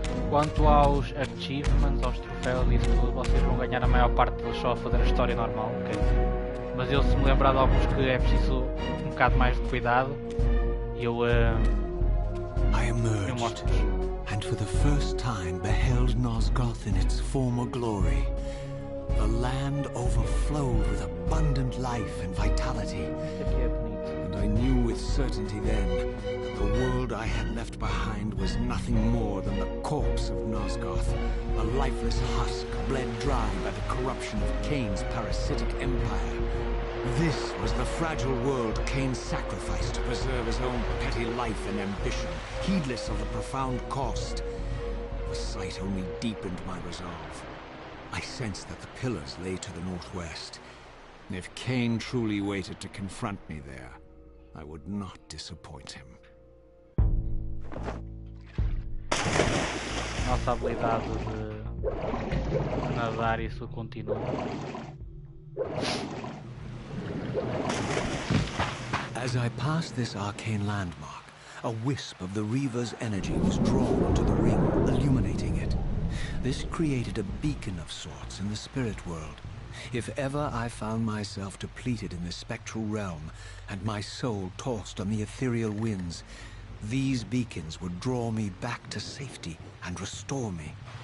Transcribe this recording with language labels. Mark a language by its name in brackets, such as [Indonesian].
[Portuguese] Quanto aos achievements, aos troféus e isso tudo, vocês vão ganhar a maior parte deles só a fazer a história normal, ok? Mas eu, se me lembrar de alguns que é preciso um bocado mais de cuidado, eu [English] emerged, [Portuguese] mostro-vos. [English] and for the first time beheld Nosgoth in its former glory. The land overflowed with abundant life and vitality. [Portuguese] Isto aqui é bonito. [English] And I knew with certainty then that the world I had left behind was nothing more than the corpse of Nosgoth, a lifeless husk bled dry by the corruption of Kain's parasitic empire. This was the fragile world Kain sacrificed to preserve his own petty life and ambition, heedless of the profound cost. The sight only deepened my resolve. I sensed that the pillars lay to the northwest. And if Kain truly waited to confront me there, I would not disappoint him. [Portuguese] Nossa habilidade de nadar, isso continua. [English] As I passed this arcane landmark, a wisp of the Reaver's energy was drawn into the ring, illuminating it. This created a beacon of sorts in the spirit world. If ever I found myself depleted in the spectral realm, and my soul tossed on the ethereal winds, these beacons would draw me back to safety and restore me.